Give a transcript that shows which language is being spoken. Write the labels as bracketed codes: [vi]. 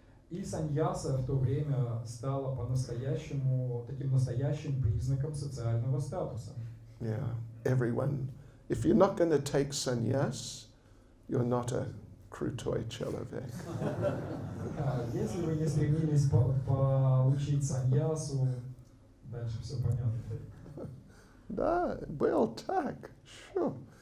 [ru] И саньяса в то время стала по-настоящему таким настоящим признаком социального статуса. [en] Yeah. Everyone, if you're not going to take sannyas, you're not a [ru] krutoy человек. Если вы не стремились получить саньясу, дальше все понятно. Да, well, так, sure.